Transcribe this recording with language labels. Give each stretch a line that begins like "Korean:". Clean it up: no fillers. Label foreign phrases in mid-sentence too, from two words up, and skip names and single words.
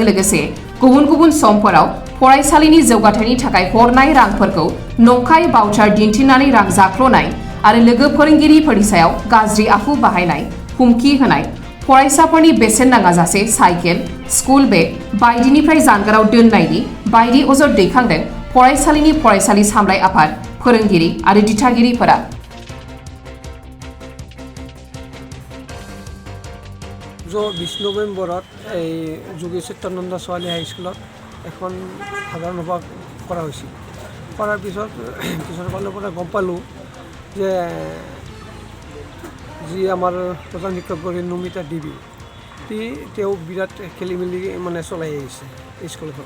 Bodo: लोगोसे गुबुन गुबुन समफोराव फरायसालिनि जौगाथायनि थाखाय हरनाय रांफोरखौ नंखाय बाउचार दिन्थिनानै रां जाख्ल'नाय आरो लोगो फोरोंगिरिफोरनि सायाव गाज्रि आखु बाहायनाय, हुमखि होनाय, फरायसाफोरनि बेसेन नाङाजासे साइकेल, स्कुल बेग बायदिनिफ्राय जानगाराव दोननायनि बायदि अजद दैखांदों फरायसालिनि फरायसालि सामलाय आफाद, फोरोंगिरि आरो दिथागिरिफोरा।
Assamese: जो 20 নৱেম্বৰত এই যোগী সত্যানন্দ ছোৱালী হাইস্কুলত এখন সাধাৰণ সভা কৰা হৈছিল। কৰাৰ পিছৰ ফালৰ পৰা গম পালোঁ যে যি আমাৰ প্ৰধান শিক্ষক নমিতা দেৱী তেওঁ বিৰাট খেলি মেলি মানে চলাই আহিছে স্কুলখনত।